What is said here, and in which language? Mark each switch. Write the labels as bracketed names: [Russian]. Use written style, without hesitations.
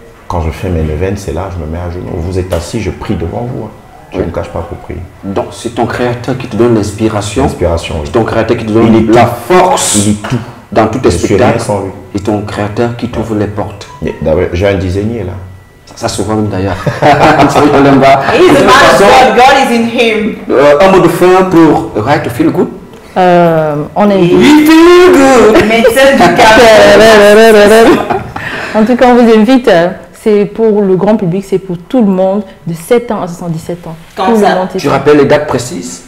[French] Quand je fais mes neuvaines, c'est là, je me mets à genoux. Vous êtes assis, je prie devant vous. Je ne me cache pas pour prier. Donc c'est ton créateur qui te donne l'inspiration. L'inspiration, oui. C'est ton créateur qui te donne la force. Il est tout. Dans tous tes spectacles. Et ton créateur qui t'ouvre les portes. J'ai un designer là. Ça souvent même d'ailleurs. [English] He's a man of God, God is in him. [French] Un mot de fin pour Right to Feel Good. On est... [English] We feel good. [French] Médecin du Cameroun. En tout cas, on vous invite. C'est pour le grand public, c'est pour tout le monde de 7 ans à 77 ans. Quand ça? Tu rappelles les dates précises?